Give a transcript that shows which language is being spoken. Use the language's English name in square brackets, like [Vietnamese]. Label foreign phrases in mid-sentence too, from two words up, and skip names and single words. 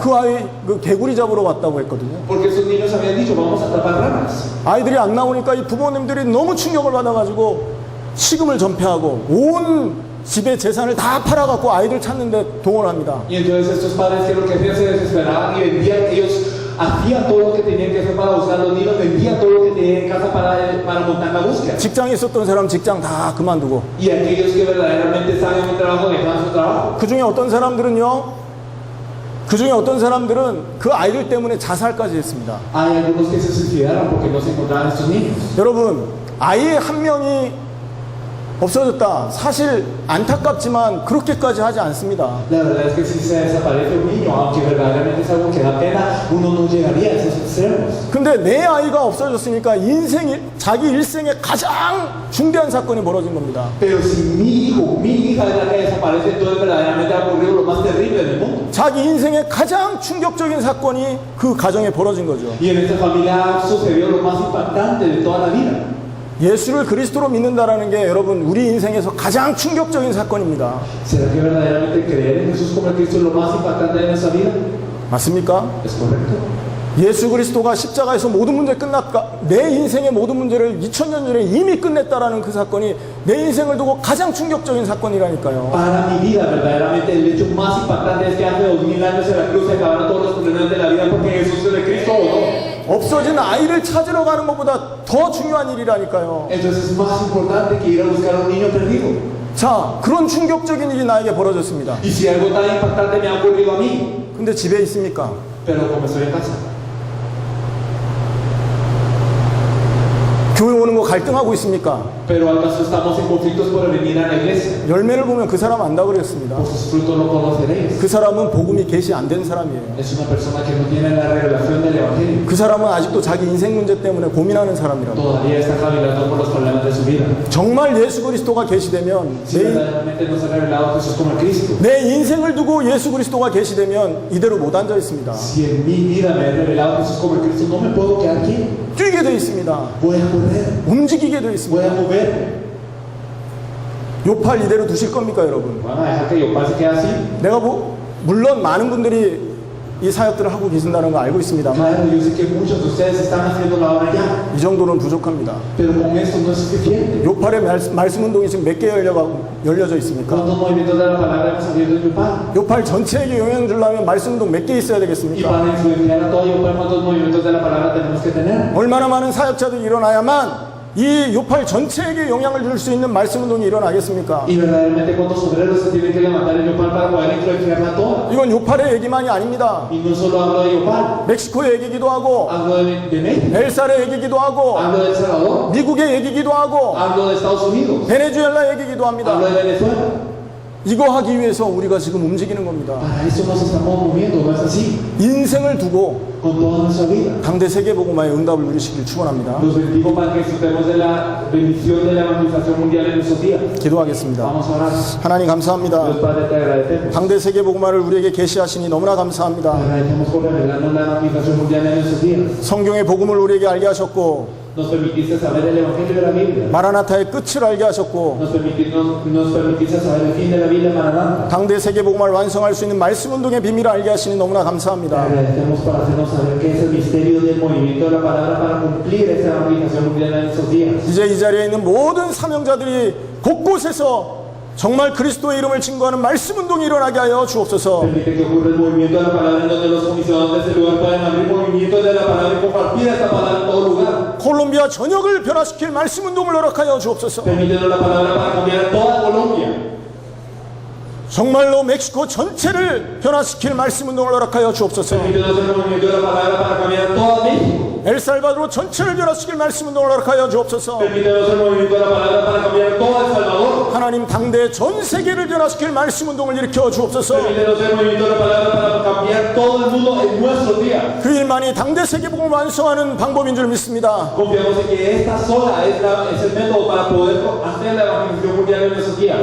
[Korean] 그 아이 그 개구리 잡으러 왔다고 했거든요. [Spanish] Porque esos niños habían dicho, vamos a atrapar ranas. [Korean] 아이들이 안 나오니까 이 부모님들이 너무 충격을 받아가지고 식음을 전폐하고 온 집의 재산을 다 팔아갖고 아이들 찾는데 동원합니다. [Spanish] Y entonces estos padres que lo que hacían se desesperaban y vendían, ellos hacían todo lo que tenían que hacer para buscar a los niños, vendían todo lo que tenían en casa para montar la búsqueda. [Korean] 직장에 있었던 사람 직장 다 그만두고 [Spanish] Y aquellos que verdaderamente estaban en un trabajo dejaban su trabajo. [Korean] 그 중에 어떤 사람들은 그 아이들 때문에 자살까지 했습니다. [Spanish] Hay algunos que se suicidaron porque no se encontraban estos niños. [Korean] 여러분, 아이 한 명이 없어졌다. 사실 안타깝지만 그렇게까지 하지 않습니다. [Spanish] La verdad es que si se desaparece un niño, aunque verdaderamente es algo que da pena, uno no llegaría a esos extremos. [Korean] 근데 내 아이가 없어졌으니까 자기 일생의 가장 중대한 사건이 벌어진 겁니다. [Spanish] Pero si mi hijo, mi hija es la que desaparece, entonces verdaderamente ha ocurrido lo más terrible del mundo. [Korean] 자기 인생의 가장 충격적인 사건이 그 가정에 벌어진 거죠. [Spanish] Y en esta familia sucedió lo más impactante de toda la vida. [Korean] 예수를 그리스도로 믿는다라는 게 여러분 우리 인생에서 가장 충격적인 사건입니다. [Spanish] ¿Será que verdaderamente creer en Jesús como Cristo es lo más impactante de nuestra vida? [Korean] 맞습니까? [Spanish] ¿Es correcto? [Korean] 예수 그리스도가 십자가에서 모든 문제 내 인생의 모든 문제를 2000년 전에 이미 끝냈다라는 그 사건이 내 인생을 두고 가장 충격적인 사건이라니까요. [Spanish] Para mi vida, verdaderamente, el hecho más impactante es que hace 2000 años en la cruz se acabaron todos los problemas de la vida porque Jesús es de Cristo o no. [Korean] 없어진 아이를 찾으러 가는 것보다 더 중요한 일이라니까요. [Spanish] Entonces es más importante que ir a buscar a un niño perdido. [Korean] 자, 그런 충격적인 일이 나에게 벌어졌습니다. [Spanish] Y si algo tan impactante me ha ocurrido a mí, [Korean] 근데 집에 있습니까? [Spanish] pero como estoy en casa. [Korean] 교회 오는 거 갈등하고 있습니까? [Spanish] Pero acaso estamos en conflictos por venir a la iglesia. [Korean] 열매를 보면 그 사람 안다 그랬습니다. [Spanish] Por sus frutos lo conoceréis. [Korean] 그 사람은 복음이 계시 안 된 사람이에요. [Spanish] Es una persona que no tiene la revelación del evangelio. [Korean] 그 사람은 아직도 자기 인생 문제 때문에 고민하는 사람이라고. [Spanish] Todavía está cavilando por los problemas de su vida. [Korean] 정말 예수 그리스도가 계시되면 [Spanish] Si verdaderamente no se ha revelado Jesús como el Cristo. [Korean] 내 인생을 두고 예수 그리스도가 계시되면 이대로 못 앉아 있습니다. [Spanish] Si en mi vida me he revelado Jesús como el Cristo, no me puedo quedar quieto. [Korean] 뛰게 돼 있습니다. [Spanish] Voy a correr. [Korean] 움직이게 돼 [Spanish] Voy [Korean] 있습니다. [Spanish] a moverme. [Korean] 요팔 이대로 두실 겁니까, 여러분? [Spanish] ¿Van a dejar que yo pase que así? [Korean] 내가 물론 많은 분들이 이 사역들을 하고 계신다는 거 알고 있습니다만 [Spanish] Claro, yo sé que muchos de ustedes están haciendo la obra ya, [Korean] 이 정도는 부족합니다. [Spanish] pero con esto no es suficiente. [Korean] 요팔의 말씀 운동이 지금 몇 개 열려져 있습니까? [Spanish] ¿Cuántos movimientos de la palabra hemos abierto en Yopal? [Korean] 요팔 전체에게 영향을 주려면 말씀 운동 몇 개 있어야 [Spanish] Y [Korean] 되겠습니까? [Spanish] para influenciar a todo Yopal, ¿cuántos movimientos de la palabra tenemos que tener? [Korean] 얼마나 많은 사역자들이 일어나야만 이 요팔 전체에게 영향을 줄 수 있는 말씀 운동이 일어나겠습니까? [Spanish] Y verdaderamente, ¿cuántos obreros se tienen que levantar en Yopal para poder influenciarla toda? [Korean] 이건 요팔의 얘기만이 아닙니다. [Spanish] Y no solo hablo de Yopal, [Korean] 멕시코의 얘기기도 하고 [Spanish] hablo de México, [Korean] 엘살의 얘기기도 하고 [Spanish] hablo de El Salvador, [Korean] 미국의 얘기기도 하고 [Spanish] hablo de Estados Unidos, [Korean] 베네수엘라 얘기기도 합니다. [Spanish] hablo de Venezuela. [Korean] 이거 하기 위해서 우리가 지금 움직이는 겁니다. [Spanish] Para eso nos estamos moviendo, ¿no es así? [Korean] 인생을 두고 [Spanish] Con toda nuestra vida. [Korean] 당대 세계복음화의 응답을 누리시길 축원합니다. [Spanish] Los bendigo para que disfrutemos de la bendición de la evangelización mundial en nuestros días. [Korean] 기도하겠습니다. [Spanish] Vamos a orar. [Korean] 하나님 감사합니다. [Spanish] Dios Padre, te agradecemos. [Korean] 당대 세계복음화를 우리에게 계시하시니 너무나 [Spanish] Te [Korean] 감사합니다. [Spanish] agradecemos por revelarnos la evangelización mundial en nuestros días. [Korean] 성경의 복음을 우리에게 알게 하셨고 [Spanish] Nos permitiste saber el evangelio de la Biblia. [Korean] 마라나타의 끝을 알게 하셨고 [Spanish] Nos permitiste saber el fin de la Biblia Maranatha. [Korean] 당대 세계복음화를 완성할 수 있는 말씀운동의 비밀을 알게 하시니 너무나 [Spanish] Te [Korean] 감사합니다. [Spanish] agradecemos por hacernos saber qué es el misterio del movimiento de la palabra para cumplir esa evangelización mundial en estos días. [Korean] 이제 이 자리에 있는 모든 사명자들이 곳곳에서 정말 그리스도의 이름을 증거하는 말씀운동이 일어나게 하여 주옵소서. [Spanish] Permite que ocurra el movimiento de la palabra en donde los comisionados de este lugar puedan abrir movimientos de la palabra y compartir esta palabra en todo lugar. [Korean] 콜롬비아 전역을 변화시킬 말씀운동을 허락하여 주옵소서. [Spanish] Permítenos la palabra para cambiar toda Colombia. [Korean] 정말로 멕시코 전체를 변화시킬 말씀운동을 허락하여 주옵소서. [Spanish] Permítenos el movimiento de la palabra para cambiar toda México. [Korean] 엘살바도르 전체를 변화시킬 말씀운동을 허락하여 주옵소서. [Spanish] Permítenos el movimiento de la palabra para cambiar todo El Salvador. [Korean] 하나님 당대 전 세계를 변화시킬 말씀운동을 일으켜 주옵소서. [Spanish] Permítenos el movimiento de la palabra para cambiar todo el mundo en nuestros días. [Korean] 그 일만이 당대 세계복음을 완성하는 방법인 줄 믿습니다. [Spanish] Confiamos en que esta sola es el método para poder hacer la evangelización mundial en nuestros días.